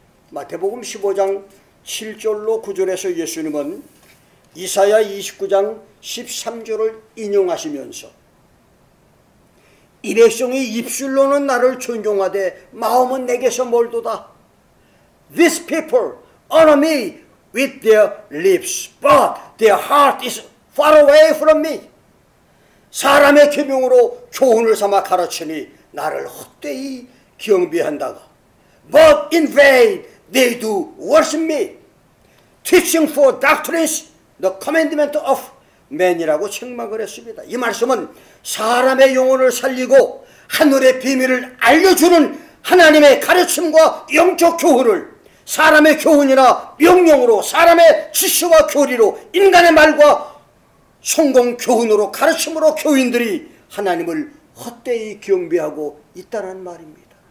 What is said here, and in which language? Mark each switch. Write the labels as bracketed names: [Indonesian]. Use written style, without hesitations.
[Korean] 마태복음 15장 7절로 9절에서 예수님은 이사야 29장 13절을 인용하시면서 이 백성이 입술로는 나를 존경하되 마음은 내게서 멀도다. [English] These people honor me with their lips, but their heart is far away from me. [Korean] 사람의 계명으로 교훈을 삼아 가르치니 나를 헛되이 경배한다가 [English] But in vain they do worship me, teaching for doctrines the commandment of man이라고 책망을 했습니다. [Korean] 이 말씀은 사람의 영혼을 살리고 하늘의 비밀을 알려주는 하나님의 가르침과 영적 교훈을 사람의 교훈이나 명령으로 사람의 지시와 교리로 인간의 말과 성공 교훈으로 가르침으로 교인들이 하나님을 헛되이 경배하고 있다는 말입니다.